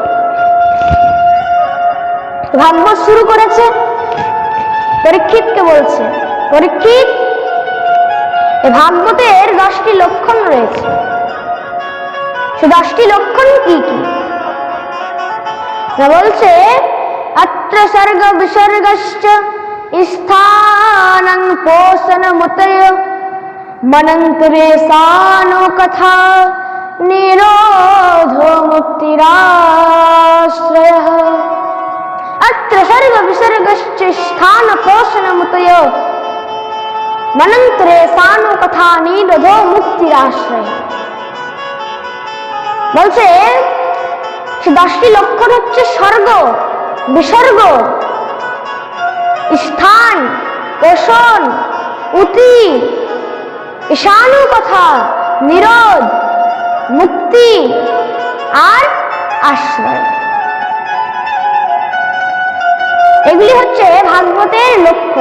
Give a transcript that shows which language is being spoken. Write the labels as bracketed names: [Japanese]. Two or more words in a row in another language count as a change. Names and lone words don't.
[Bangla] ভাগবত শুরু করেছে, পরীক্ষিতকে বলছে, পরীক্ষিত ভাগবতের 10টি লক্ষণ রয়েছে। সে 10টি লক্ষণ কি কি? [Sanskrit] বলছে अत्र सर्ग विसर्गश्च स्थानं पोषणमुतय मनन्तरे सानो कथा निरोधो मुक्तिराश्रयः। अत्र सर्ग विसर्गश्च स्थान पोषणमुतय मनन्तरे सानो कथा निरोधो मुक्तिराश्रयः। [Bangla] বলছে 10টি লক্ষণ হচ্ছে স্বর্গ, বিসর্গ, স্থান, পোষণ, উতি, ঈশানু কথা, নিরোধ, মুক্তি আর আশ্রয়, এগুলি হচ্ছে ভাগবতের লক্ষণ।